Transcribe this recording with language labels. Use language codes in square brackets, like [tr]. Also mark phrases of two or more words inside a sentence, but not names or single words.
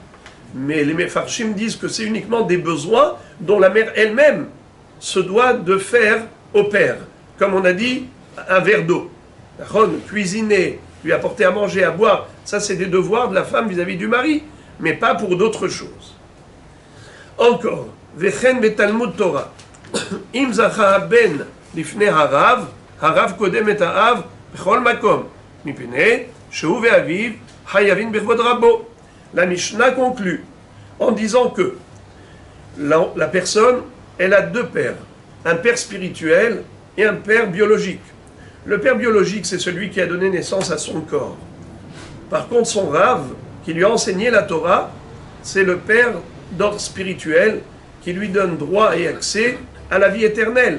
[fr] Mais les Mefarshim disent que c'est uniquement des besoins dont la mère elle-même se doit de faire au père. Comme on a dit, un verre d'eau. Cuisiner, lui apporter à manger, à boire, ça c'est des devoirs de la femme vis-à-vis du mari, mais pas pour d'autres choses. Encore, [he] וכן בתלמוד תורה. אם זכה בן לפני הרב הרב קודם את האב בכל מקום. מפני שהוא ואביו חייבין בכבוד רבו. [fr] La Mishnah conclut en disant que la personne, elle a deux pères, un père spirituel et un père biologique. Le père biologique, c'est celui qui a donné naissance à son corps. Par contre, son Rav, qui lui a enseigné la Torah, c'est le père d'ordre spirituel qui lui donne droit et accès à la vie éternelle.